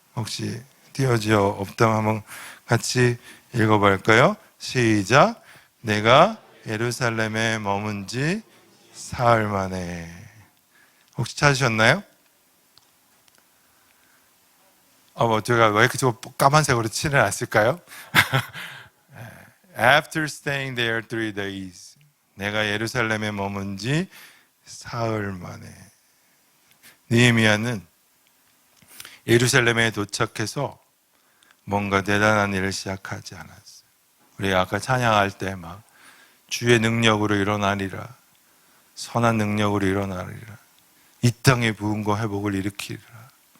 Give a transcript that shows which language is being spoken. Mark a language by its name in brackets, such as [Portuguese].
[Korean] 혹시 띄어져 없다면 한번 같이 읽어볼까요? 시작. 내가 예루살렘에 머문 지 사흘 만에. 혹시 찾으셨나요? 제가 왜 이렇게 까만색으로 칠해놨을까요? [English] After staying there 3 days. [Korean] 내가 예루살렘에 머문 지 사흘 만에. 느헤미야는 예루살렘에 도착해서 뭔가 대단한 일을 시작하지 않았어요. 우리 아까 찬양할 때 막 주의 능력으로 일어나리라, 선한 능력으로 일어나리라, 이 땅의 부흥과 회복을 일으키리라.